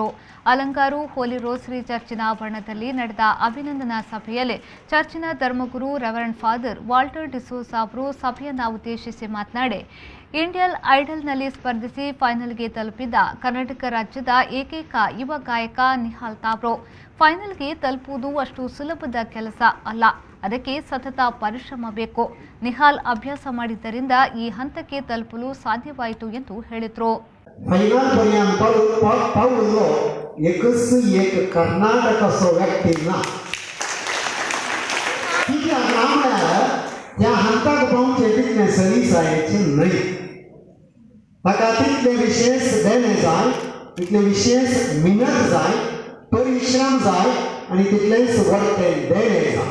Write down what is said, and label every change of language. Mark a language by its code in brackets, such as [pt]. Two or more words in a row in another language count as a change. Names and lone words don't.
[kn] ಅಲಂಕಾರು ಹೋಲಿ ರೋಸರಿ ಚರ್ಚಿನ ಆವರಣದಲ್ಲಿ ನಡೆದ ಅಭಿನಂದನಾ ಸಭೆಯಲ್ಲಿ ಚರ್ಚಿನ ಧರ್ಮಗುರು ರೆವರೆಂಡ್ ಫಾದರ್ ವಾಲ್ಟರ್ ಡಿಸೋಜಾ ಅವರು ಸಭೆಯನ್ನು ಉದ್ದೇಶಿಸಿ ಮಾತನಾಡಿ, ಇಂಡಿಯನ್ ಐಡಲ್ನಲ್ಲಿ ಸ್ಪರ್ಧಿಸಿ ಫೈನಲ್ಗೆ ತಲುಪಿದ ಕರ್ನಾಟಕ ರಾಜ್ಯದ ಏಕೈಕ ಯುವ ಗಾಯಕ ನಿಹಾಲ್ ತಾಬ್ರೋ. ಫೈನಲ್ಗೆ ತಲುಪುವುದು ಅಷ್ಟು ಸುಲಭದ ಕೆಲಸ ಅಲ್ಲ, ಅದಕ್ಕೆ ಸತತ ಪರಿಶ್ರಮ ಬೇಕು. ನಿಹಾಲ್ ಅಭ್ಯಾಸ ಮಾಡಿದ್ದರಿಂದ ಈ ಹಂತಕ್ಕೆ ತಲುಪಲು ಸಾಧ್ಯವಾಯಿತು ಎಂದು ಹೇಳಿದರು. [kok] तितले विशेष देणे जाय, तितले विशेष मेहनत जाय, परिश्रम जाय आणि तितलेच वर्तें देणे जाय.